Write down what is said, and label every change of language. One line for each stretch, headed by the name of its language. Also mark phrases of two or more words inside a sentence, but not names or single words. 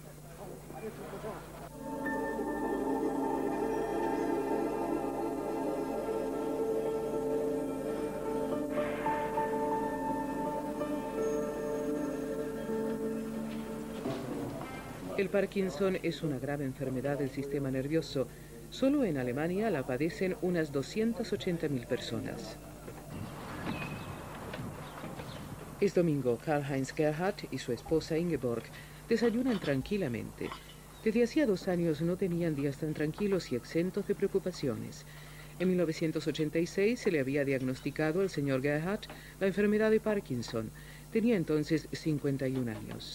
Spanish: El Parkinson es una grave enfermedad del sistema nervioso. Solo en Alemania la padecen unas 280.000 personas. Es domingo. Karl-Heinz Gerhardt y su esposa Ingeborg desayunan tranquilamente. Desde hacía 2 años no tenían días tan tranquilos y exentos de preocupaciones. En 1986 se le había diagnosticado al señor Gerhardt la enfermedad de Parkinson. Tenía entonces 51 años.